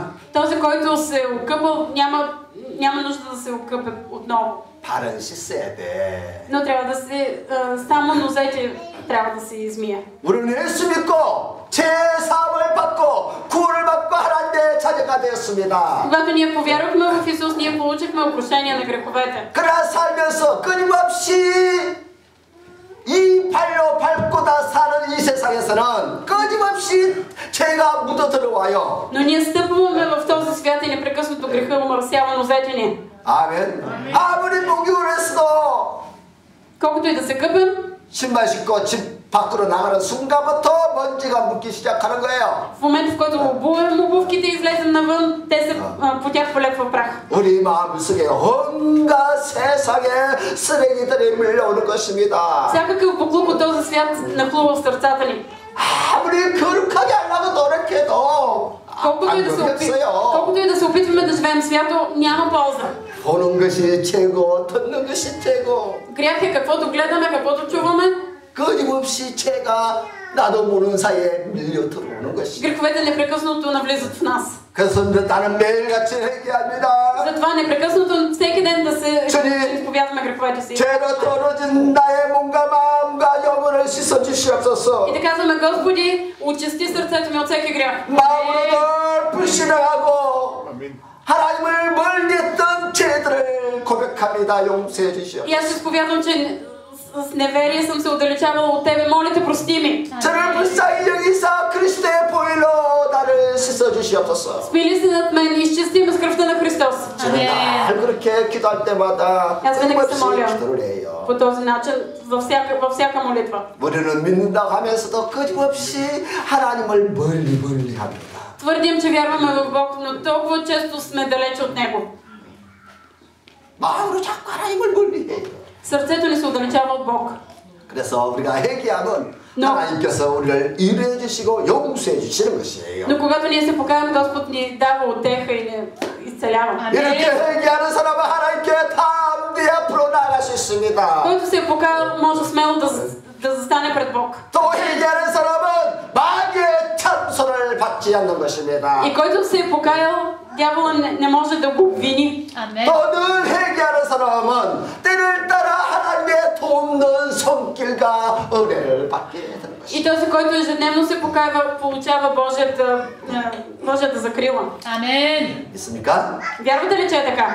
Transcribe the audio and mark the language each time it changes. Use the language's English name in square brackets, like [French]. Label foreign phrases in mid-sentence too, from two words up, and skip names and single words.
[Bulgarian] този, който се е окъпал, няма нужда да се окъпе отново. [Korean] 발을 씻어야 돼. [Bulgarian] Но трябва да се само нозете трябва да се измие. [Korean] 우리는 예수 믿고 죄 사함을 받고 구원을 받고 하나님의 자녀가 되었습니다. [Bulgarian] Когато ние повярвахме в Исус, ние получихме опрощение на греховете. [Korean] 그러나 살면서 끊임없이 이 발로 밟고 다 사는 이 세상에서는 끊임없이 죄가 묻어 들어와요. [Bulgarian] Но ние стъпваме в този свят и непрекъснато греха омърсява нозете ни. [Korean] 아멘. 아무리 목욕을 했어도 [Bulgarian] Колкото и да се къпем, [Korean] 신발 신고 집 밖으로 나가는 순간부터 먼지가 묻기 시작하는 거예요. [Bulgarian] в момента, в който обувем обувките и излезем навън, по тях полепва прах. [Korean] 우리 마음속에 온갖 세상의 쓰레기들이 밀려오는 것입니다. [Bulgarian] Всякакъв буклук от този свят нахлува в сърцата ни. [Korean] 아무리 거룩하게 하려고 노력해도 [Bulgarian] колкото и да се опитваме да живеем свято, няма полза. [Korean] 보는 것이 죄고 듣는 것이 죄고 [Bulgarian] Грях е каквото гледаме, каквото чуваме. [Korean] 끊임없이 죄가 나도 모르는 사이에 밀려 들어오는 것이. [Bulgarian] Греховете непрекъснато навлизат в нас. [Korean] 그래서 나는 매일같이 회개합니다. [Bulgarian] Затова непрекъснато всеки ден да се изповядваме греховете си. [Korean] 죄로 떨어진 나의 몸과 마음과 영혼을 씻어 주시옵소서. [Bulgarian] И да казваме: Господи, очисти сърцето ми от всеки грях. [Korean] 마음으로 늘 불신앙하고 하나님을 멀리했던 죄들을 고백합니다. 용서해 주시옵소서. [Bulgarian] И аз изповядвам, че с неверие съм се отдалечавала от Тебе. Моля Те, прости ми. [Korean] 저를 불쌍히 여기사 그리스도의 보혈로 나를 씻어 주시옵소서. [Bulgarian] Спили се над мен и изчисти ме с кръвта на Христос. [Korean] 저는 늘 그렇게 기도할 때마다 [Bulgarian] аз винаги се моля [Korean] 기도를 해요. [Bulgarian] по този начин във всяка молитва. [Korean] 우리는 믿는다고 하면서도 끊임없이 하나님을 멀리 합니다. [Bulgarian] Твърдим, че вярваме в Бог, но толкова често сме далече от Него. [Korean] 마음으로 자꾸 하나님을 멀리해요. [Bulgarian] Сърцето ни се отдалечава от Бог. [Korean] 그래서 우리가 회개하면 하나님께서 우리를 인해 주시고 용서해 주시는 것이에요. [Bulgarian] Но когато ние се покаем, Господ ни дава утеха и ни изцелява. [Korean] 이렇게 회개하는 사람은 하나님께 담대 앞으로 나아갈 수 있습니다. [Bulgarian] Който се е покаял, може смело да застане пред Бог. [Korean] 또 회개하는 사람은 마귀의 참소를 받지 않는 것입니다. [Bulgarian] И който се е покаял, дявола не може да го обвини. [Korean] 또 늘 회개하는 사람은 때를 따라 하나님의 돕는 손길과 은혜를 받게 되는 것입니다. [Bulgarian] И този, който ежедневно се покаява, получава Божията закрила. [Korean] 아멘. 있습니까? [Bulgarian] Вярвате ли, че е така?